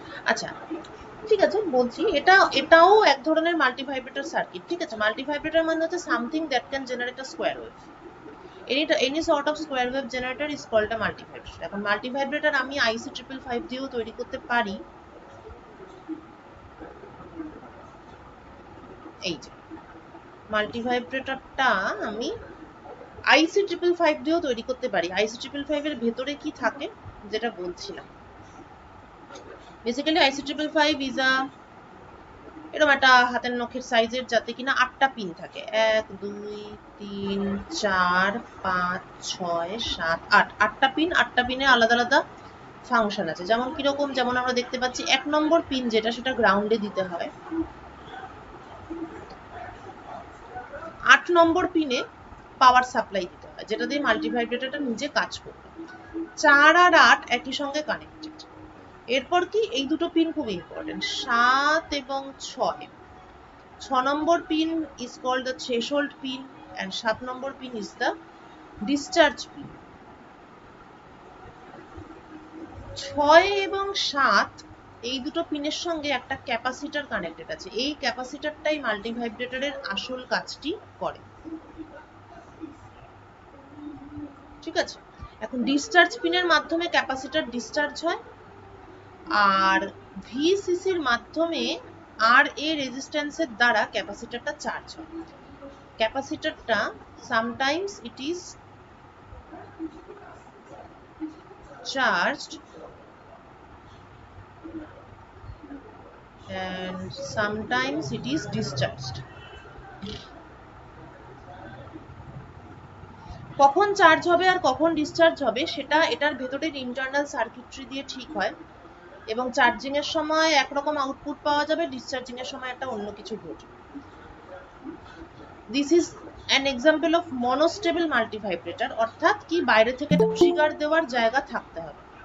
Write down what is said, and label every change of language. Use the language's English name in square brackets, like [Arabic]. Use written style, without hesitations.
[Bangla] আচ্ছা, ঠিক আছে, বলছি এটাও এক ধরনের মাল্টিভাইব্রেটর সার্কিট। ঠিক আছে, মাল্টিভাইব্রেটর মানে হচ্ছে [English] Something that can generate a square wave. Any sort of square wave generator is called a multivibrator. [Bangla] এখন মাল্টিভাইব্রেটর আমি IC 555 দিয়েও তৈরি করতে পারি। এই যে মাল্টিভাইব্রেটরটা আমি IC 555 দিয়েও তৈরি করতে পারি। IC 555 এর ভেতরে কি থাকে যেটা বলছিলাম, বেসিক্যালি IC 555 [English] is a [Bangla] এরকম একটা হাতের নখের সাইজের, যাতে কিনা 8টা পিন থাকে, 1 2 3 4 5 6 7 8, 8টা পিন, 8টা পিনে আলাদা আলাদা ফাংশন আছে। যেমন কিরকম, যেমন আমরা দেখতে পাচ্ছি 1 নম্বর পিন যেটা, সেটা গ্রাউন্ডে দিতে হয়। 8 নম্বর পিনে পাওয়ার সাপ্লাই দিতে হয়, যেটা দিয়ে মাল্টিভাইব্রেটরটা নিজে কাজ করবে। 4 আর 8 একই সঙ্গে কানেক্টেড। এরপর কি, এই দুটো পিন খুব ইম্পর্টেন্ট, 7 এবং 6। [English] 6 [Bangla] নম্বর pin [English] is called the threshold pin and 7 নম্বর pin is the discharge pin। [Bangla] 6 এবং 7 এই দুটো পিনের সঙ্গে একটা ক্যাপাসিটর কানেক্টেড আছে। এই ক্যাপাসিটরটাই মাল্টিভাইব্রেটরের আসল কাজটি করে। ঠিক আছে, এখন ডিসচার্জ পিনের মাধ্যমে ক্যাপাসিটর ডিসচার্জ হয়, আর ভিসিসির মাধ্যমে RA রেজিস্ট্যান্সের দ্বারা ক্যাপাসিটরটা চার্জ হয়। [English] ক্যাপাসিটরটা sometimes it is charged and sometimes it is discharged. [Bangla] কখন চার্জ হবে আর কখন ডিসচার্জ হবে সেটা এটার ভেতরের ইন্টারনাল সার্কিটরি দিয়ে ঠিক হয়, এবং চার্জিং এর সময় একরকম আউটপুট পাওয়া যাবে, ডিসচার্জিং এর সময় একটা অন্য কিছু ঘটবে। [English] this is an example of monostable multivibrator, [Bangla] অর্থাৎ কি বাইরে থেকে ট্রিগার দেওয়ার জায়গা থাকতে হবে।